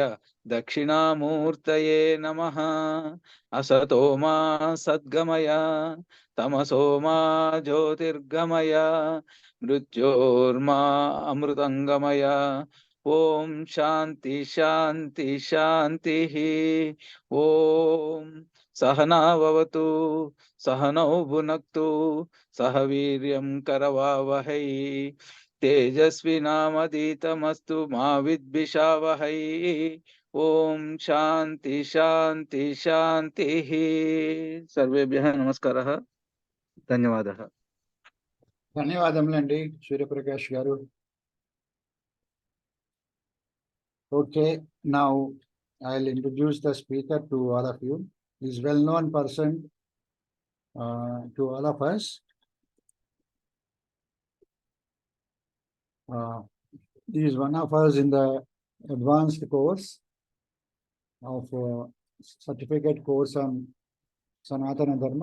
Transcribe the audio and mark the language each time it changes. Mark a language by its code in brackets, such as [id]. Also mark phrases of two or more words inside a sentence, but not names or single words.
[sa] दक्षिणामूर्तये नमः असतो मा सद्गमय तमसो मा ज्योतिर्गमय मृत्योर्मा अमृतंगमय ओम शांति शांति शांतिः ओम सहना भवतु सहनौ भुनक्तु सह वीर्यं करवावहै तेजस्विनामधीतमस्तु मा विद्विषावहै ओम शांति शांति शांतिः सर्वेभ्यः नमस्कारः ధన్యవాదः [te] ధన్యవాదములండి సూర్యప్రకాష్ గారు. [en] Okay, now I'll introduce the speaker to all of you. He's well-known person to all of us. He is one of us in the advanced course of certificate course on Sanatana Dharma.